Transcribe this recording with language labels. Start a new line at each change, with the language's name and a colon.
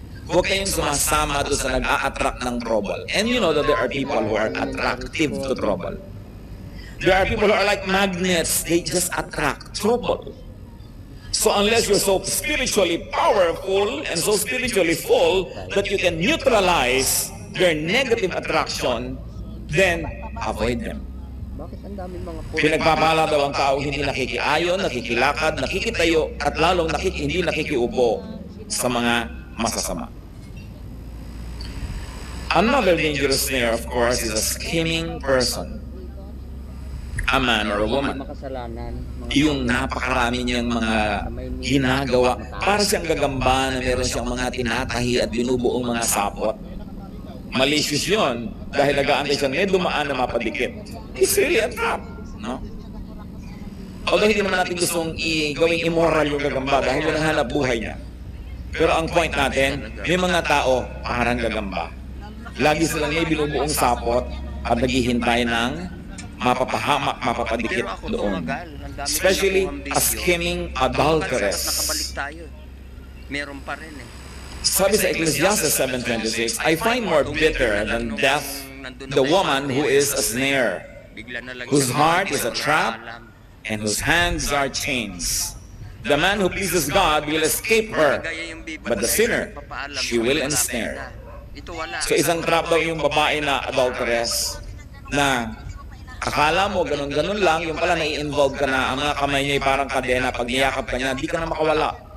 Filipino: Huwag kayong sumasama doon sa nag-a-attract ng trouble.
English: And you know that there are people who are attractive to trouble. There are people who are like magnets. They just attract trouble. So unless you're so spiritually powerful and so spiritually full that you can neutralize their negative attraction, then avoid them.
Filipino: Bakit ang daming mga Pinagpapala daw ang tao hindi nakikiayon, nakikilakad, nakikitayo, at lalong hindi nakikiupo sa mga masasama.
English: Another dangerous snare, of course, is a scheming person. A man or a woman.
Filipino: makasalanan? Yung napakarami niyang mga ginagawa. Para siyang gagamba na meron siyang mga tinatahi at binubuong mga sapot. Malicious yun dahil nag-aantay siya may dumaan na mapadikit.
English: It's really a trap, no? Although
Filipino: hindi naman natin gustong gawing immoral yung gagamba dahil yun ang hanap buhay niya. Pero ang point natin, may mga tao parang gagamba. Lagi silang may binubuong sapot at naghihintay ng mapapahamak, mapapadikit doon.
English: Especially a scheming adulteress.
Filipino: Nakabalik tayo. Meron pa rin eh. Sabi sa
English: Ecclesiastes 7:26, I find more bitter than death the woman who is a snare, whose heart is a trap, and whose hands are chains. The man who pleases God will escape her, but the sinner, she will ensnare.
Filipino: So isang trap daw yung babae na adulteress, na akala mo ganun-ganun lang, yung pala nai-involve ka na, ang mga kamay niya ay parang kadena, pag niyakap ka niya, di ka na makawala.